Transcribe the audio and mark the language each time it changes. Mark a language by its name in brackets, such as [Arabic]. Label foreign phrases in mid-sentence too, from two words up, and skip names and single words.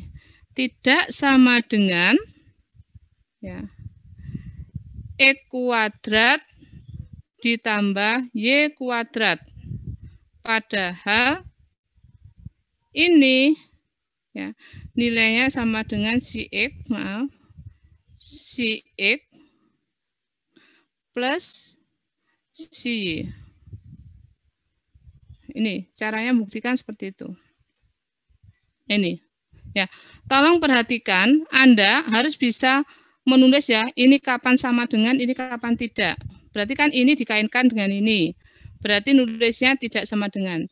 [Indonesian] Tidak sama dengan ya, X kuadrat ditambah Y kuadrat. Padahal ini ya, nilainya sama dengan si X, maaf, si X plus si Y. Ini caranya buktikan seperti itu. Ini ya, tolong perhatikan, Anda harus bisa menulis ya, ini kapan sama dengan, ini kapan tidak. Berarti kan ini dikaitkan dengan ini. Berarti nulisnya tidak sama dengan.